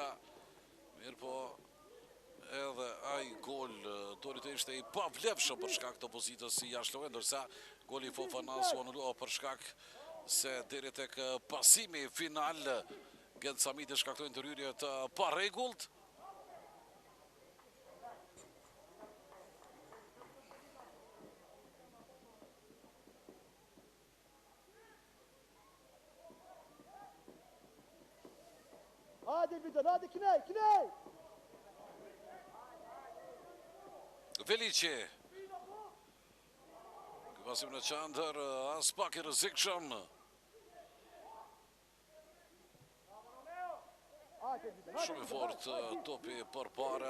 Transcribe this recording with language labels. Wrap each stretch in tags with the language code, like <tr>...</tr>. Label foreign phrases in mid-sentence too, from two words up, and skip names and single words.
<sq>Mirë po edhe ai gol do të ishte i pavlefshëm për shkak të pozitës si jashtëlojë, ndërsa goli i Fofanans u anulua për shkak se deri tek pasimi final Kent Hamiti shkaktoi ndërhyrje të parregullt. Hadi Bidon, hadi knej, knej! Veliçi. Pasim në qandër, as pak i rrezikshëm. Shumë i fort topi përpara.</sq>